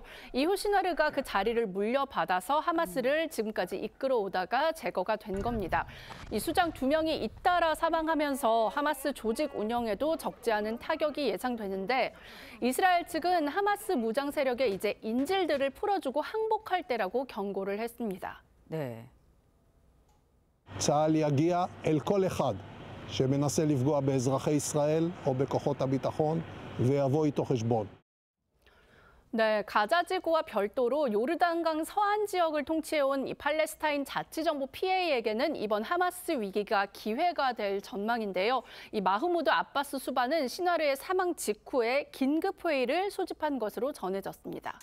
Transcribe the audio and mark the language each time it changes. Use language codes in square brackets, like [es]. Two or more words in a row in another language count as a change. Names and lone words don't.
[ko] 이후 신와르가 그 자리를 물려받아서 하마스를 지금까지 이끌어오다가 제거가 된 겁니다. 이 수장 2명이 잇따라 사망하면서 하마스 조직 운영에도 적지 않은 타격이 예상되는데 이스라엘 측은 하마스 무장 세력에 이제 인질들을 풀어주고 항복할 때라고 경고를 했습니다. 네. [he] צה"ל יגיע אל כל אחד שמנסה לפגוע באזרחי ישראל או בכוחות הביטחון ויבוא איתו חשבון. [ko] 네, 가자지구와 별도로 요르단강 서안 지역을 통치해온 이 팔레스타인 자치정부 PA에게는 이번 하마스 위기가 기회가 될 전망인데요. 이 마흐무드 아바스 수반은 시나르의 사망 직후에 긴급 회의를 소집한 것으로 전해졌습니다.